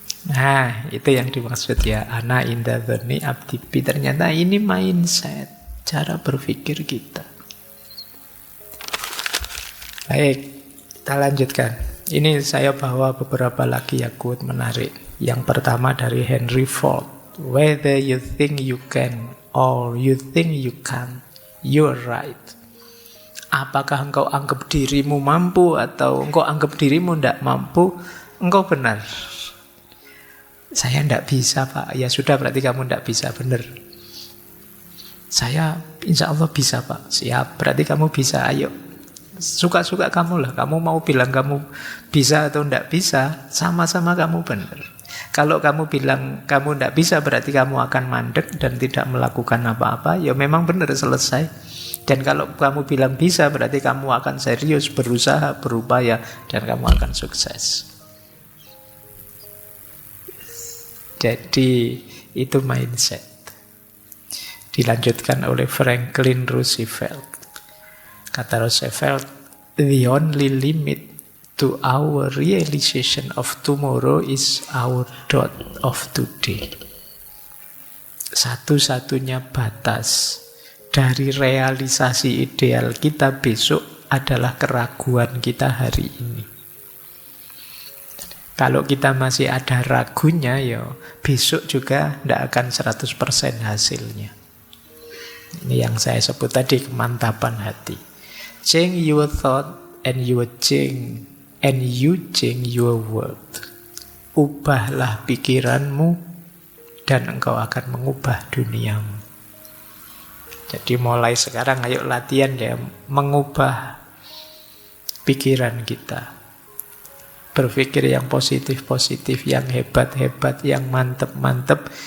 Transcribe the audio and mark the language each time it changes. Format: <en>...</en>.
<id>Nah, itu yang dimaksud ya,</id> <ar>ana inda dzonni abdi bi.</ar> <id>Ternyata ini mindset, cara berpikir kita. Baik, kita lanjutkan. Ini saya bawa beberapa lagi ya quote menarik. Yang pertama dari Henry Ford.</id> <en>Whether you think you can or you think you can't, you're right.</en> <id>Apakah engkau anggap dirimu mampu atau engkau anggap dirimu tidak mampu, engkau benar. Saya tidak bisa, Pak. Ya sudah, berarti kamu tidak bisa, benar. Saya insya Allah bisa, Pak. Siap, berarti kamu bisa, ayo. Suka-suka kamu lah. Kamu mau bilang kamu bisa atau tidak bisa, sama-sama kamu benar. Kalau kamu bilang kamu tidak bisa, berarti kamu akan mandek dan tidak melakukan apa-apa, ya memang benar, selesai. Dan kalau kamu bilang bisa, berarti kamu akan serius, berusaha, berupaya, dan kamu akan sukses. Jadi itu mindset. Dilanjutkan oleh Franklin Roosevelt. Kata Roosevelt,</id> <en>the only limit to our realization of tomorrow is our doubt of today.</en> <id>Satu-satunya batas dari realisasi ideal kita besok adalah keraguan kita hari ini. Kalau kita masih ada ragunya, ya besok juga tidak akan 100% hasilnya. Ini yang saya sebut tadi, kemantapan hati.</id> <en>Change your thought and you change your world.</en> <id>Ubahlah pikiranmu dan engkau akan mengubah duniamu. Jadi mulai sekarang ayo latihan ya, mengubah pikiran kita. Berpikir yang positif-positif, yang hebat-hebat, yang mantep-mantep.</id>